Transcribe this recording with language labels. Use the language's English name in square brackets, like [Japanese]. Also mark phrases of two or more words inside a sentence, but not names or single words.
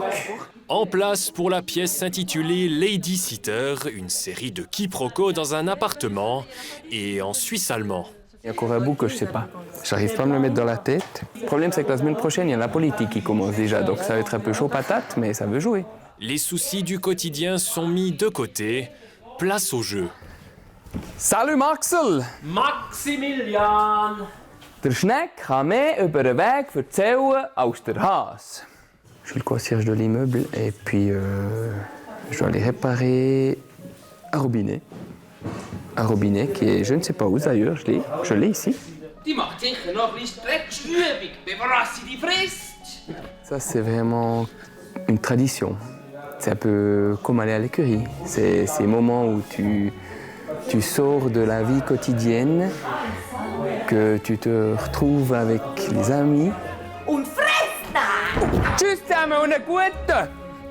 [French] En place pour la pièce intitulée Lady Sitter, une série de quiproquos dans un appartement et en suisse allemand. Il y a encore un bout que je sais pas. J'arrive pas à me le mettre dans la tête. Le problème, c'est que la semaine prochaine, il y a la politique qui commence déjà, donc ça va être un peu chaud patate, mais ça veut jouer. Les soucis du quotidien sont mis de côté. Place au jeu. Salut Maxel! Maximilian! [Swiss German] Der Schneck kann mehr über den Weg erzählen als der Hase. [French] Je suis le concierge de l'immeuble et puis je dois aller réparer un robinet. Un robinet qui est, je ne sais pas où d'ailleurs, je l'ai ici. [Swiss German] Die macht sicher noch ein bisschen Streckübung, bevor sie die frisst. [French] Ça c'est vraiment une tradition. C'est un peu comme aller à l'écurie. C'est ces moments où tu sors de la vie quotidienne, que tu te retrouves avec les amis. [Swiss German] Und frisst! Tschüss zusammen und eine gute!